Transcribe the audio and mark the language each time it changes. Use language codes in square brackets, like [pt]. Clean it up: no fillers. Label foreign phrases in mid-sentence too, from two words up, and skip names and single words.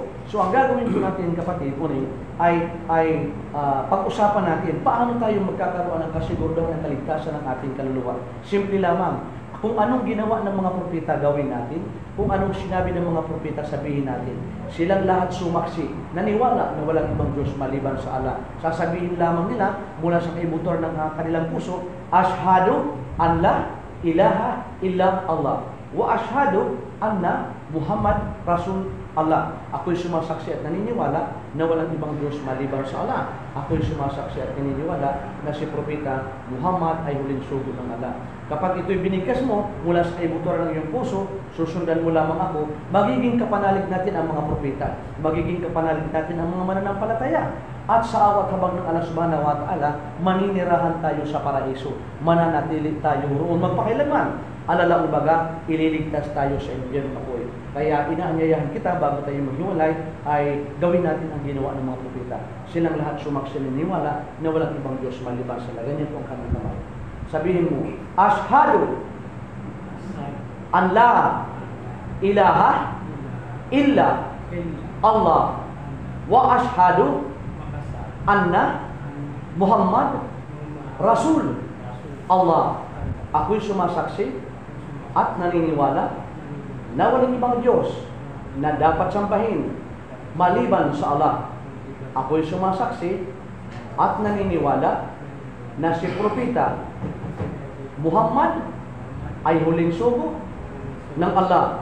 [tl] So ang gagawin po natin, kapatid, ay pag-usapan natin paano tayo magkakaroon ng kasiguraduhan ng kaligtasan ng ating kaluluwa. Simple lamang. Kung anong ginawa ng mga propeta, gawin natin. Kung anong sinabi ng mga propeta, sabihin natin. Silang lahat sumaksi, naniwala na walang ibang Diyos maliban sa Allah. Sasabihin lamang nila mula sa kaibutor ng kanilang puso, [ar] أشهد أن لا إله إلا الله. وأشهد أن محمدا رسول الله. [tl] Ako'y sumasaksi at naniniwala na walang ibang Diyos maliban sa Allah. Ako'y sumasaksi at naniniwala na si Propeta Muhammad ay huling sugo ng Allah. Kapag ito'y binigkas mo mula sa kaibuturan ng iyong puso, susundan mo lamang ako, magiging kapanalig natin ang mga propeta. Magiging kapanalig natin ang mga mananampalataya. At sa awat habang ng Allah [ar] سبحانه وتعالى, [tl] maninirahan tayo sa paraiso. Mananatili tayo roon magpakailanman. Alalaang baga, ililigtas tayo sa impyerno po. Kaya inaanyayahan kita bago tayo maghiwalay ay gawin natin ang ginawa ng mga propeta. Silang lahat sumaksi niniwala na walang ibang Diyos maliban sa Allah. Ganyan po ang kanilang naman. Sabihin mo, [ar] أشهد أن لا إله إلا الله وأشهد أن محمدا رسول الله. [tl] Ako'y sumasaksi at naniniwala na walang ibang Diyos na dapat sambahin maliban sa Allah. Ako'y sumasaksi at naniniwala na si Propeta Muhammad ay huling sugo ng Allah.